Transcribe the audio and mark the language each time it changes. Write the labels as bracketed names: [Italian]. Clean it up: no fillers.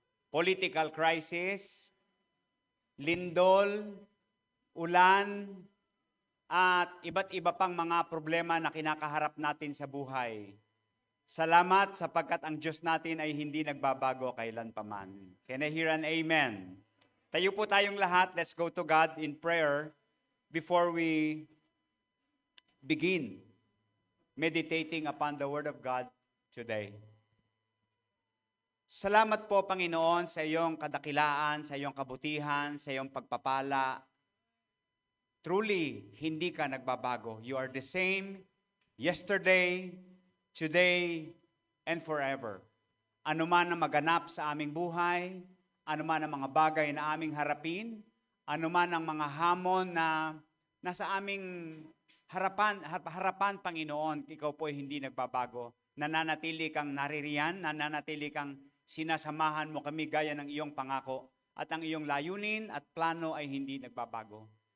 [English] Political crisis, [Filipino] lindol, ulan, at iba't iba pang mga problema na kinakaharap natin sa buhay. Salamat sapagkat ang Diyos natin ay hindi nagbabago kailanpaman. [English] Can I hear an amen? [Filipino] Tayo po tayong lahat. [English] Let's go to God in prayer before we begin meditating upon the Word of God today. [Filipino] Salamat po, Panginoon, sa iyong kadakilaan, sa iyong kabutihan, sa iyong pagpapala. Truly, hindi ka nagbabago. [English] You are the same yesterday, today, and forever. [Filipino] Ano man ang maganap sa aming buhay, ano man ang mga bagay na aming harapin, ano man ang mga hamon na nasa aming harapan, Panginoon, ikaw po ay hindi nagbabago. Nananatili kang naririyan, nananatili kang sinasamahan mo kami gaya ng iyong pangako, at ang iyong layunin at plano ay hindi nagbabago.